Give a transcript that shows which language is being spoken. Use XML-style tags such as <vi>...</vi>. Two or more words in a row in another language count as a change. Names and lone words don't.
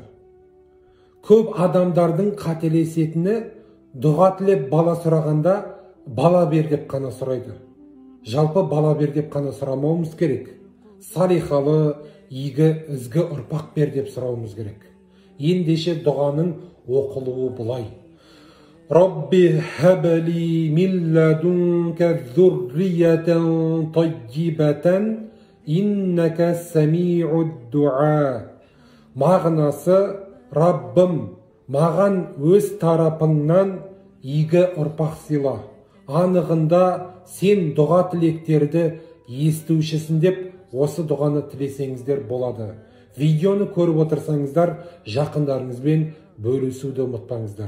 <kk>Көп адамдардың қателесетіні дұға тілеп бала сұрағанда бала бер деп қана сұрайды. Жалпы бала бер деп қана сұрамауымыз керек. Салихалы, игі, ізгі ұрпақ бер деп сұрауымыз керек. Ендеше дұғаның оқылуы бұлай.</kk> <ar>رب هب لي من لدنك ذرية طيبة إنك سميع الدعاء.</ar> <kk>Мағынасы: Раббым, маған өз тарапыңнан игі ұрпақ сыйла. Анығында сен дұға тілектерді естушісің деп осы дұғаны тілесеңіздер болады. Видеоны көріп отырсаңыздар, жақындарыңызбен бөлісуді ұмытпаңыздар.</kk>